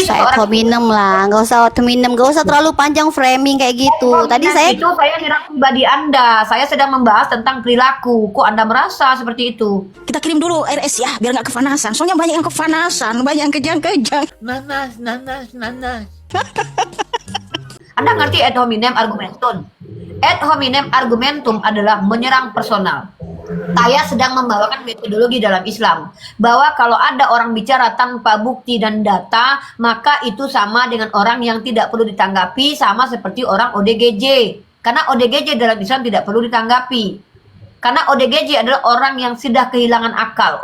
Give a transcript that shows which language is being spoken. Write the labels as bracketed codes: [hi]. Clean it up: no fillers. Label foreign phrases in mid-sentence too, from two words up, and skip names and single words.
[id] Nggak usah minum lah, nggak usah terlalu panjang framing kayak gitu. Tadi saya nyerang pribadi Anda. Saya sedang membahas tentang perilaku. Kok Anda merasa seperti itu? Kita kirim dulu RS ya, biar nggak kepanasan. Soalnya banyak yang kepanasan, banyak yang kejang-kejang. Nanas. Anda ngerti [la] ad hominem argumentum? Ad hominem argumentum [id] adalah menyerang personal. Saya sedang membawakan metodologi dalam Islam, bahwa kalau ada orang bicara tanpa bukti dan data, maka itu sama dengan orang yang tidak perlu ditanggapi, sama seperti orang ODGJ. Karena ODGJ dalam Islam tidak perlu ditanggapi. Karena ODGJ adalah orang yang sudah kehilangan akal.